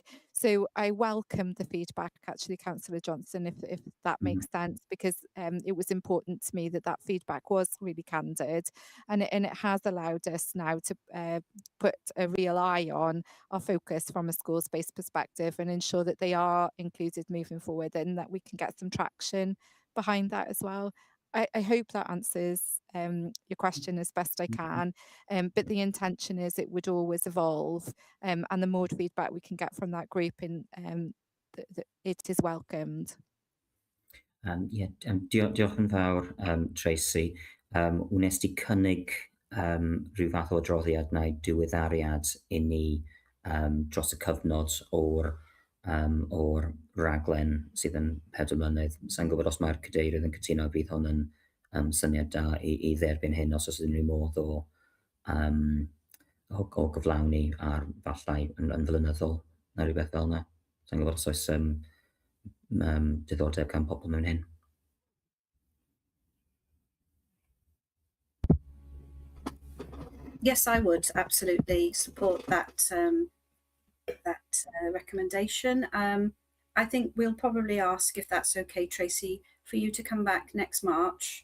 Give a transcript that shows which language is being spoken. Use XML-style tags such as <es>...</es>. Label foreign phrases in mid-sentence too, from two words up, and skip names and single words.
<en>So I welcome the feedback, actually, Councillor Johnson, if that makes sense, because it was important to me that that feedback was really candid, and it has allowed us now to put a real eye on our focus from a schools-based perspective and ensure that they are included moving forward and that we can get some traction behind that as well. I hope that answers your question as best I can, but the intention is it would always evolve, and the more feedback we can get from that group, it is welcomed.</en> <cy>Diolch yn fawr, Tracy. Wnest ti cynnig rhyw fath o adroddiad neu diweddariad i ni dros y cyfnod o'r rhaglen sydd yn 4 mlynedd. Sa'n gwybod os mae'r cadeirydd yn cytuno bydd hwn yn syniad da i dderbyn hyn, os oes unrhyw modd o gyflawni ar falle yn flynyddol neu rhywbeth fel yna. Sa'n gwybod os oes diddordeb gan pobl mewn hyn.</cy> <en>Yes, I would absolutely support that recommendation. I think we'll probably ask, if that's okay, Tracy, for you to come back next March.</en>